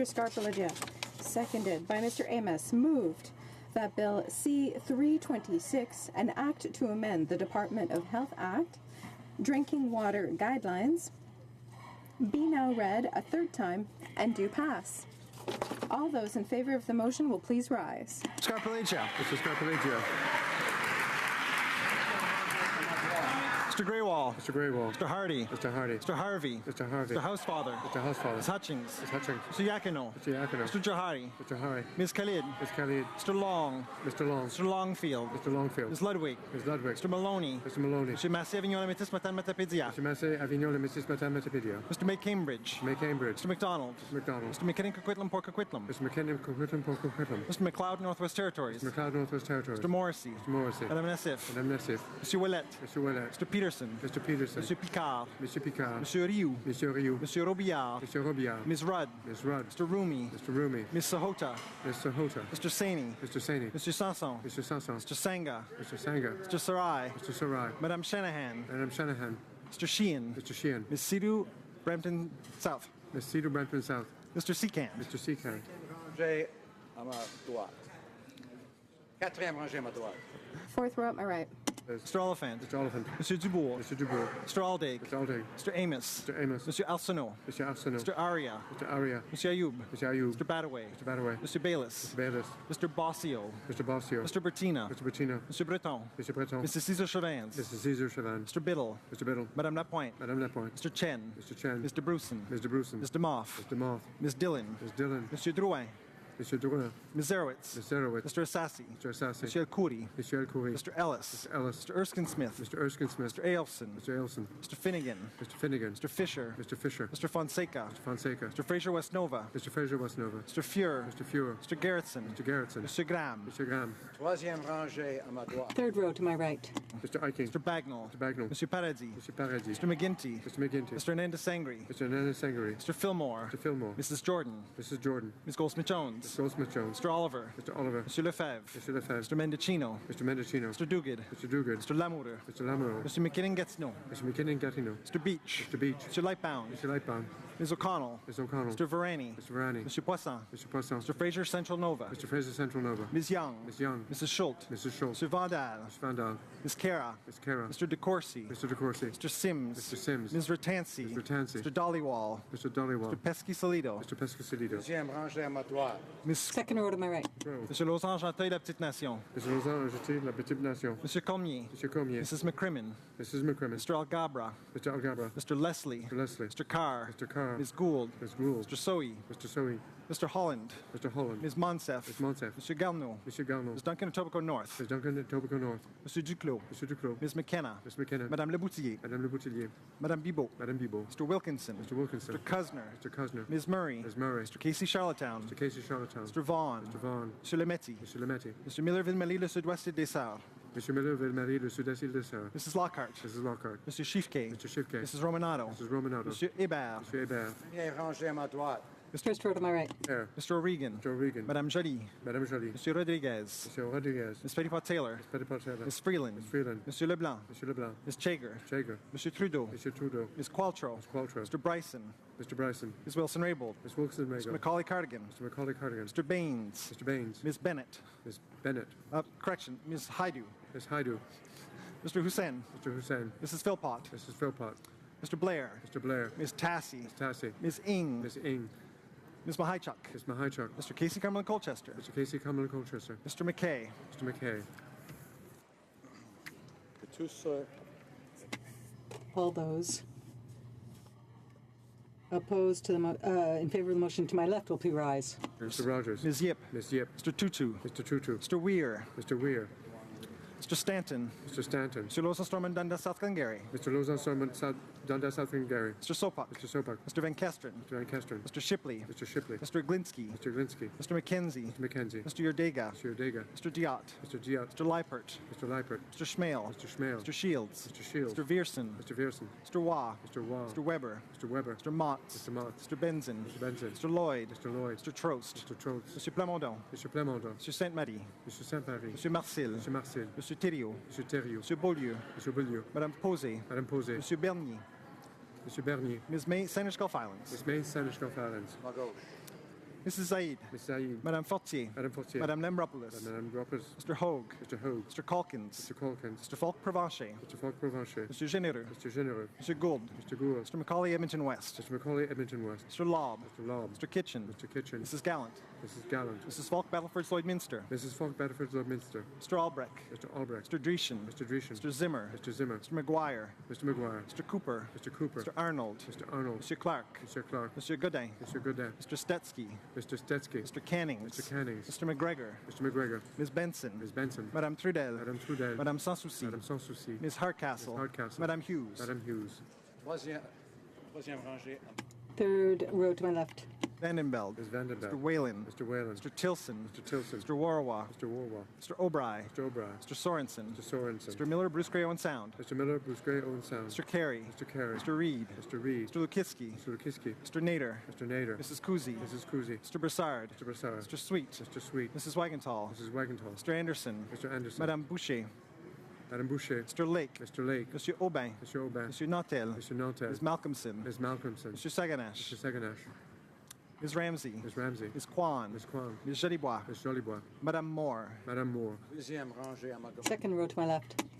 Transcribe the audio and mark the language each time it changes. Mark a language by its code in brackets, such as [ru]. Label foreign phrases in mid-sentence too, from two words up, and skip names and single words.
[en] Scarpaleggia, seconded by Mr. Amos, moved that Bill C-326, an act to amend the Department of Health Act, Drinking Water Guidelines, be now read a third time and do pass. All those in favor of the motion will please rise. Scarpaleggia. Mr. Scarpaleggia. Mr. Greywall. Mr. Greywall. Mr. Hardy. Mr. Hardy. Mr. Harvey. Mr. Harvey. Mr. Housefather. Mr. Housefather. Ms. Hutchings. Ms. Hutchings. Mr. Yakino. Mr. Yakino. Mr. Johari. Mr. Johari. Ms. Khalid. Ms. Khalid. Mr. Long. Mr. Long. Mr. Longfield. Mr. Longfield. Ms. Ludwig. Ms. Ludwig. Mr. Maloney. Mr. Maloney. Mr. Massey Avignon Métis Matin Matapédia. Mr. Massey Avignon Métis Matin Matapédia. Mr. May Cambridge. May Cambridge. Mr. McDonald. Mr. McDonald. Mr. McKinnon Coquitlam Port Coquitlam. Mr. McKinnon Coquitlam Port Coquitlam. Mr. McLeod Northwest Territories. Mr. McLeod Northwest Territories. Mr. Morrissey. Mr. Morrissey. Madame Nassif. Madame Nassif. Mr. Ouellet. Mr. Ouellet. Mr. Peterson. Mr. Peterson. Mr. Picard. Mr. Picard. Monsieur Rioux. Monsieur Rioux. Monsieur Robillard. Monsieur Robillard. Ms. Rudd. Ms. Rudd. Mr. Rumi. Mr. Rumi. Ms. Sahota. Ms. Sahota. Mr. Saini. Mr. Saini. Mr. Sanson. Mr. Sanson. Mr. Sangha. Mr. Sangha. Mr. Sarai. Mr. Sarai. Madame Shanahan. Madame Shanahan. Mr. Sheehan. Mr. Sheehan. Ms. Sidhu Brampton South. Ms. Sidhu Brampton South. Mr. Seekant. Mr. Seekant. [fr] Rangé à ma droite. Quatrième rangée à ma droite. [en] Fourth row at my right. Mr. Oliphant. Mr. Oliphant. Monsieur Dubourg. Mr. Dubourg. Mr. Aldag. Mr. Aldag. Mr. Amos. Mr. Amos. Monsieur Arsenault. Mr. Arsenault. Mr. Aria. Mr. Aria. Monsieur Ayoub. Mr. Ayoub. Mr. Badaway. Mr. Badaway. Mr. Bayless. Mr. Bayless. Mr. Bossio. Mr. Bossio. Mr. Bertina. Mr. Bertina. Mr. Breton. Mr. Breton. Mr. Cesar Chavans. Mr. Cesar Chavans. Mr. Biddle. Mr. Biddle. Madame Lapointe. Madame Lapointe. Mr. Chen. Mr. Chen. Mr. Bruson. Mr. Bruson. Mr. Moff. Mr. Moff. Ms. Dillon. Ms. Dillon. Monsieur Drouin. Monsieur Drouin. Ms. Zerowitz. Ms. Zerowitz. Mr. Assassi. Mr. Assassi. Monsieur El-Khoury. Monsieur El-Khoury. Mr. Ellis. Mr. Ellis. Mr. Erskine Smith. Mr. Erskine Smith. Mr. Ailson. Mr. Ailson. Mr. Finnegan. Mr. Finnegan. Mr. Fisher. Mr. Fisher. Mr. Fonseca. Mr. Fonseca. Mr. Fraser Westnova. Mr. Fraser Westnova. Mr. Fuhr. Mr. Fuhr. Mr. Gerritsen. Mr. Gerritsen. Mr. Graham. Mr. Graham. [fr] Troisième rangée à ma droite. [en] Third row to my right. Mr. Eiking. Mr. Bagnall. Mr. Bagnall. Mr. Paradis. Mr. Paradis. Mr. McGinty. Mr. McGinty. Mr. Hernandez Sangri. Mr. Hernandez Sangri. Mr. Fillmore. Mr. Fillmore. Mrs. Jordan. Mrs. Jordan. Ms. Goldsmith-Jones. Goldsmith-Jones. Goldsmith-Jones. Mr. Oliver. Mr. Oliver. Mr. Lefebvre. Mr. Lefebvre. Mr. Mendocino. Mr. Mendocino. Mr. Duguid. Mr. Duguid. Mr. Lamoureux. Mr. Lamoureux. Mr. McKinnon-Gatineau. Mr. McKinnon-Gatineau. Mr. Beach. Mr. Beach. Mr. Lightbound. Mr. Lightbound. Ms. O'Connell. Ms. O'Connell. Mr. Varani. Mr. Varani. Mr. Poisson. Mr. Poisson. Mr. Fraser Central Nova. Mr. Fraser Central Nova. Ms. Young. Ms. Young. Mrs. Schultz. Mrs. Schultz. Mr. Vandal. Mr. Vandal. Ms. Kara. Ms. Kara. Mr. DeCourcy. Mr. DeCourcy. Mr. Sims. Mr. Sims. Ms. Ratansi. Mr. Tansey. Mr. Dollywall. Mr. Dollywall. Mr. Pesky-Solido. Mr. Pescasilido. [fr] Deuxième rangée à ma droite. [en] Ms. Second row to my right. Mr. Lausanne-Genteuil, La Petite Nation. Mr. Lausanne, Argentine, La Petite Nation. Mr. Cormier. Mr. Cormier. Mrs. McCrimmon. Mrs. McCrimmon. Mr. Algabra. Mr. Algabra. Mr. Leslie. Mr. Leslie. Mr. Carr. Mr. Carr. Ms. Gould. Ms. Gould. Mr. Soey. Mr. Soey. Mr. Holland. Mr. Holland. Ms. Monsef. Ms. Monsef. Mr. Garneau. Mr. Garneau. Ms. Duncan Etobicoke North. Ms. Duncan Etobicoke North. Mr. Duclos. Mr. Duclos. Ms. McKenna. Ms. McKenna. Madame Leboutillier. Madame Le Boutillier. Madame Bibot. Madame Bibot. Mr. Wilkinson. Mr. Wilkinson. Mr. Cusner. Mr. Cusner. Ms. Murray. Ms. Murray. Mr. Casey Charlottetown. Mr. Casey Charlottetown. Mr. Vaughan. Mr. Vaughan. Mr. Lemetti. Mr. Lemetti. Mr. Miller-Ville-Marie, le Sud-Ouest des Sarres. Mr. Miller, Ville-Marie, le Sud-Est de Sarre. Mrs. Lockhart. Mrs. Lockhart. Mr. Schiffke. Mr. Schiffke. Mrs. Romanato. Mrs. Romanato. Monsieur Hébert. Mr. Hébert. [fr] Première rangée à ma droite. [en] First row to my right. There. Mr. O'Regan. Mr. O'Regan. Madame Joly. Madame Joly. Monsieur Rodriguez. Mr. Rodriguez. Ms. Petitpot-Taylor. Ms. Petitpot-Taylor. Ms. Freeland. Ms. Freeland. Monsieur Leblanc. Monsieur Leblanc. Ms. Chager. Chager. Monsieur Trudeau. Monsieur Trudeau. Ms. Qualtrough. Ms. Qualtrough. Mr. Bryson. Mr. Bryson. Ms. Wilson-Raybould. Ms. Wilson Mr. Raybould. Macaulay Cardigan. Mr. Macaulay Cardigan. Mr. Baines. Mr. Baines. Ms. Bennett. Ms. Bennett. Correction, Ms. Haidu. Ms. Haidu. Mr. Hussein. Mr. Hussein. Mrs. Philpott. Mrs. Philpott. Mr. Blair. Mr. Blair. Ms. Tassie. Ms. Tassie. Ms. Ing. Ms. Ing. Ms. Mahichuk. Ms. Mahichuk. Mr. Casey Cumberland Colchester. Mr. Casey Cumberland Colchester. Mr. McKay. Mr. McKay. All those opposed to the in favor of the motion to my left will please rise. Mr. Rogers. Ms. Yip. Ms. Yip. Mr. Tutu. Mr. Tutu. Mr. Weir. Mr. Weir. Mr. Stanton. Mr. Stanton. Mr. Lausanne-Stormont Dundas South Glengarry. Mr. Lausanne Dundas South Glengarry. Mr. Sopak. Mr. Sopak. Mr. Van Kesteren. Mr. Van Kesteren. Mr. Shipley. Mr. Shipley. Mr. Glinsky. Mr. Glinsky. Mr. McKenzie. Mr. McKenzie. Mr. Yordega. Mr. Yordega. Mr. Diot. Mr. Diot. Mr. Leipert. Mr. Leipert. Mr. Schmale. Mr. Schmale. Mr. Shields. Mr. Shields. Mr. Vierson. Mr. Vierson. Mr. Waugh. Mr. Waugh. Mr. Weber. Mr. Weber. Mr. Mott. Mr. Mott. Mr. Benson. Mr. Benson. Mr. Lloyd. Mr. Lloyd. Mr. Trost. Mr. Trost. Mr. Plamondon. Mr. Plamondon. Mr. Sainte-Marie. Mr. Saint-Marie. Mr. Marcel. Mr. Marcel. Mr. Thériault. Mr. Thériault. Mr. Beaulieu. Mr. Beaulieu. Madame Posé. Madame Posé. Mr. Bernier. Mr. Bernier. Ms. May, Saint Gulf Islands. Ms. May, Saint Islands. [fr] Ma gauche. [en] Mrs. Zaid. Ms. Saïd. Madame Fortier. Madame Fortier. Madame Lembropoulos. Madame Groppers. Mr. Hogue. Mr. Hogue. Mr. Calkins. Mr. Calkins. Mr. Falk Provencher. Mr. Falk Provencher. Mr. Généreux. Mr. Généreux. Mr. Gould. Mr. Gould. Mr. Macaulay Edmonton West. Mr. Macaulay Edmonton West. Mr. Lobb. Mr. Lobb. Mr. Kitchen. Mr. Kitchen. Mrs. Gallant. Mrs. Gallant. Mrs. Falk Battleford Lloydminster. Mrs. Falk Bedford Minster. Mr. Albrecht. Mr. Albrecht. Mr. Dreeshen. Mr. Dreeshen. Mr. Zimmer. Mr. Zimmer. Mr. McGuire. Mr. McGuire. Mr. Cooper. Mr. Cooper. Mr. Arnold. Mr. Arnold. Mr. Clark. Mr. Clark. Mr. Godin. Mr. Godin. Mr. Stetsky. Mr. Stetsky. Mr. Cannings. Mr. Cannings. Mr. McGregor. Mr. McGregor. Ms. Benson. Ms. Benson. Madame Trudel. Madame Trudel. Madame Sans Souci. Madame Sans Souci. Ms. Hardcastle. Ms. Hardcastle. Madame Hughes. Madame Hughes. [fr] Troisième rangée. [en] Third row to my left. Vandenbeld. Ms. Vandenberg. Mr. Whalen. Mr. Whalen. Mr. Tilson. Mr. Tilson. Mr. Warwa. Mr. Warwa. Mr. O'Bry. Mr. O'Brien. Mr. Sorensen. Mr. Sorensen. Mr. Miller, Bruce Gray, Owen Sound. Mr. Miller, Bruce Gray, Owen Sound. Mr. Carey. Mr. Carey. Mr. Reed. Mr. Reed. Mr. Lukiski. Mr. Lukiski. Mr. Nader. Mr. Nader. Mrs. Kuzi. Mrs. Kuzi. Mr. Broussard. Mr. Broussard. Mr. Sweet. Mr. Sweet. Mrs. Wagenthal. Mrs. Wagenthal. Mr. Anderson. Mr. Anderson. Madame Boucher. Madame Boucher. Mr. Lake. Mr. Lake. Monsieur Aubin. Monsieur Aubin. Monsieur Nantel. Mr. Nantel. Ms. Malcolmson. Ms. Malcolmson. Monsieur Saganash. Mr. Saganash. Ms. Ramsey. Ms. Ramsey. Ms. Kwan. Ms. Kwan. Ms. Jolibois. Ms. Jolibois. Madame Moore. Madame Moore. [fr] Deuxième rangée à ma gauche. [en] Second row to my left.